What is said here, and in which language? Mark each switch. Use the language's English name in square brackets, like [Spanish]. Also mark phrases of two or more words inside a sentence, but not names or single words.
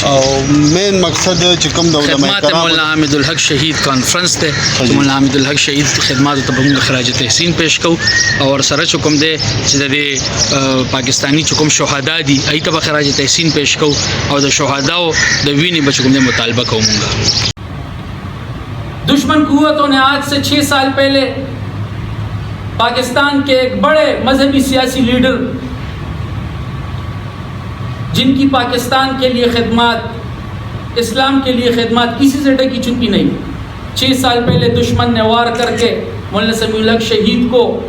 [Pashto] او مین مقصد چې کوم د علماء خدمات کرامو مولانا حامد الحق شهید کانفرنس دی چې مولانا حامد الحق شهید خدماتو ته به موږ خراج تحسین پیش کوو او ورسره چې کوم دی چې د پاکستاني چې کوم شهدا دي هغې ته به خراج تحسین پیش کوو او د شهداو د وینې به چې کوم دی مطالبه کوو موږ. [Urdu] دشمن قوتوں نے آج سے 6 سال پہلے پاکستان کے ایک بڑے مذہبی سیاسی لیڈر جن کی پاکستان کے لیے خدمات اسلام کے لیے خدمات کسی سے ڈکی چھپی نہیں 6 سال پہلے دشمن نے وار کر کے مولانا سمیع الحق شہید کو